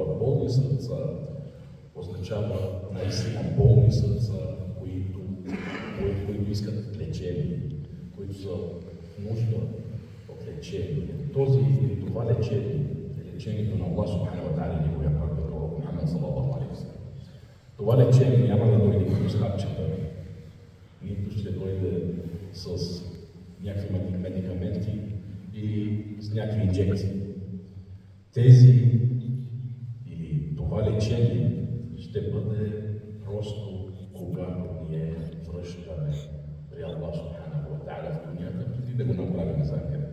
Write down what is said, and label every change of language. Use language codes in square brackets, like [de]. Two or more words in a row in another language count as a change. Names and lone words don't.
[bg] Болни сърца означава наистина болни сърца, които искат лечение, които са нужда от лечение. Това лечение е лечението на [ar] الله سبحانه وتعالى [bg] и неговия пророк Мухаммад [ar] صلى الله عليه وسلم. [bg] Това лечение няма да дойде като хапчета, нито ще дойде с някакви медикаменти или с някакви инжекции. Или това лечение ще бъде просто когато ние връщаме при [ar] الله سبحانه وتعالى [bg] в дунята, преди да го направим за ахирет.